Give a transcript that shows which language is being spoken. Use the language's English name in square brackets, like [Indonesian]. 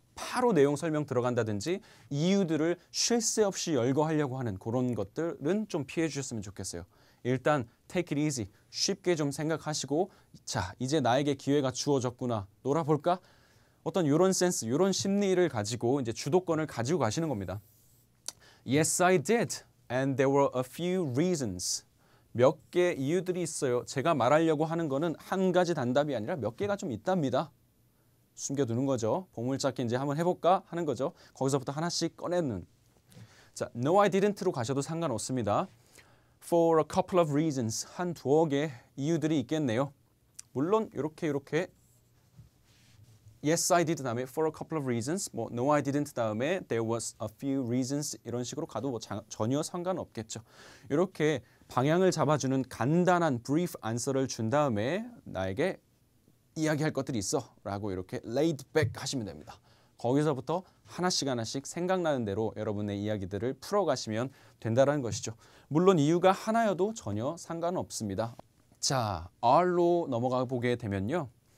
[Korean] 바로 내용 설명 들어간다든지 이유들을 쉴 새 없이 열거하려고 하는 그런 것들은 좀 피해 주셨으면 좋겠어요. 일단 [English] take it easy, [Korean] 쉽게 좀 생각하시고 자, 이제 나에게 기회가 주어졌구나, 놀아볼까? 어떤 이런 센스, 이런 심리를 가지고 이제 주도권을 가지고 가시는 겁니다. [English] Yes, I did. And there were a few reasons. [Korean] 몇 개 이유들이 있어요. 제가 말하려고 하는 거는 한 가지 단답이 아니라 몇 개가 좀 있답니다. 숨겨두는 거죠. 보물찾기 이제 한번 해볼까 하는 거죠. 거기서부터 하나씩 꺼내는. 자, [English] No, I didn't [Korean] 로 가셔도 상관없습니다. [English] For a couple of reasons. [Korean] 한 두어 개 이유들이 있겠네요. 물론 이렇게 [English] Yes, I did [Korean] 다음에 [English] for a couple of reasons, [Korean] 뭐 [English] No, I didn't [Korean] 다음에 [English] there was a few reasons [Korean] 이런 식으로 가도 뭐 전혀 상관없겠죠. 이렇게 방향을 잡아주는 간단한 brief answer를 준 다음에 나에게 이야기할 것들이 있어 라고 이렇게 [English] laid back [Korean] 하시면 됩니다. 거기서부터 하나씩 생각나는 대로 여러분의 이야기들을 풀어가시면 된다는 것이죠. 물론 이유가 하나여도 전혀 상관은 없습니다. 자, R로 넘어가 보게 되면요.